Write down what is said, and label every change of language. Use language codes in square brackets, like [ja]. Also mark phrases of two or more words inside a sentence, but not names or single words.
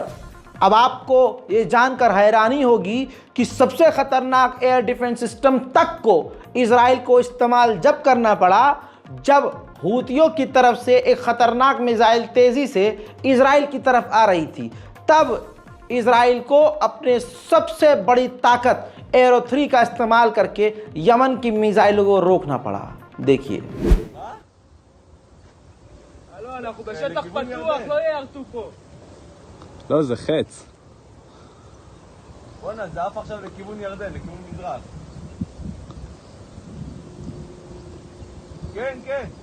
[hi] अब आपको ये जानकर हैरानी होगी कि सबसे खतरनाक [en] air defense system [hi] तक को इजराइल को इस्तेमाल जब करना पड़ा जब हुतियों की तरफ से एक खतरनाक मिसाइल तेजी से इजराइल की तरफ आ रही थी। तब इजराइल को अपने सबसे बड़ी ताकत एरो 3 का इस्तेमाल करके यमन की मिसाइलों को रोकना पड़ा। देखिए, [he] אנחנו בשטח פתוח, לא יערטו פה. לא, זה חץ. בוא'נה, זה עף עכשיו לכיוון ירדן, לכיוון מזרח. כן, כן.